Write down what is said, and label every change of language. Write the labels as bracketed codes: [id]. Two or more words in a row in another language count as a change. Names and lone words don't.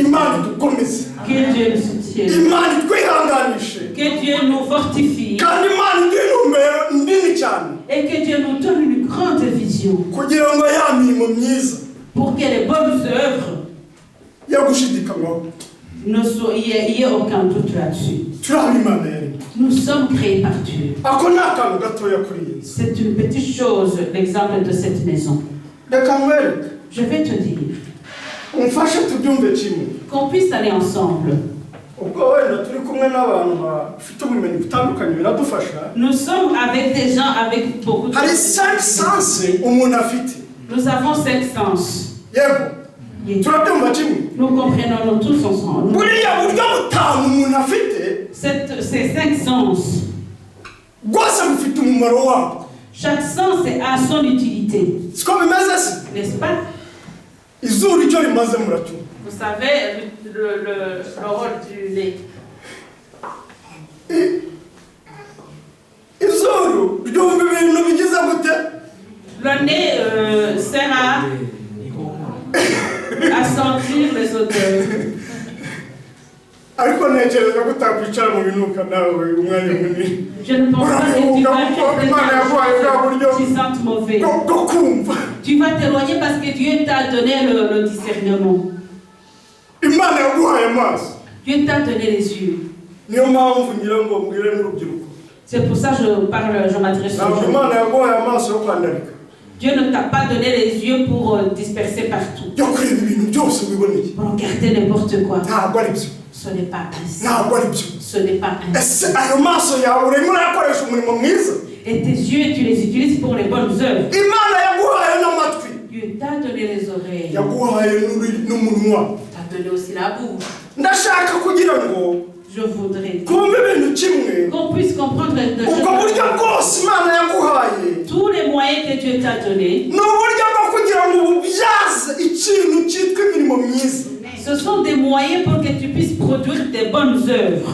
[rw] Imana idukomeze, [fr] nous soutienne. [rw] Imana itwihanganishe, [fr] Que Dieu nous fortifie. [rw] kandi Imana iduhe intumbero nini cyane [fr] Et que Dieu nous donne une grande vision [rw] kugira ngo ya mirimo myiza [fr] pour que les bonnes œuvres [rw] yo gushidikanywaho. [fr] il n'y ait aucun doute là-dessus. [rw] turabe Imana yaremye. [fr] Nous sommes créés par Dieu. [rw] ako ni akantu gatoya kuri iyi nzu. [fr] C'est une petite chose, l'exemple de cette maison. [rw] reka nkwereke, [fr] Je vais te dire, [rw] umfashe tubyumve kimwe. [fr] qu'on puisse aller ensemble. [rw] ubwo wenda turi kumwe n'abantu bafite ubumenyi butandukanye biradufasha. [fr] Nous sommes avec des gens avec beaucoup de... [rw] hari 5 sens umuntu afite. [fr] Nous avons 5 sens. [rw] yego turabyumva kimwe. [fr] Nous comprenons tous ensemble. [rw] buriya buryo butanu umuntu afite [fr] Ces 5 sens, [rw] rwose bufite umumaro wabo. [fr] Chaque sens a son utilité. [rw] Siko bimeze se? [fr] N'est-ce pas? [rw] Izuru icyo rimaze muracyumva. [fr] Vous savez le rôle du nez. [rw] Izuru ryumva ibintu bigize gute? [fr] Le nez sert à sentir les odeurs. [rw] Ariko ntekereza ko utakwicara mu binuka nawe umwanya munini. [fr] Je ne pense pas que tu vas tu sentes mauvais. Tu vas t'éloigner parce que Dieu t'a donné le discernement. [rw] Imana yaguhaye amaso. [fr] Dieu t'a donné les yeux. [rw] Niyo mpamvu ngira ngo mbwire n'urubyiruko. [fr] C'est pour ça que je m'adresse aux gens. [rw] Imana yaguhaye amaso yo kwandarika. [fr] Dieu ne t'a pas donné les yeux pour disperser partout. [rw] Yo kureba ibintu byose biboneye. [fr] Pour regarder n'importe quoi. [rw] Ntabwo ari byo. [fr] Ce n'est pas ainsi. [rw] Ntabwo ari byo. [fr] Ce n'est pas ainsi. [rw] Ese ayo maso yawe urimo urakoresha umurimo mwiza. [fr] Et tes yeux, tu les utilises pour les bonnes œuvres. [rw] Imana yaguhaye n'amatwi. [fr] Dieu t'a donné les oreilles. [rw] Yaguhaye n'umunwa. [fr] T'a donné aussi la bouche. [rw] Ndashaka kugira ngo [fr] je voudrais qu'on puisse comprendre de tous les moyens que Dieu t'a donnés. Ce sont des moyens pour que tu puisses produire des bonnes œuvres.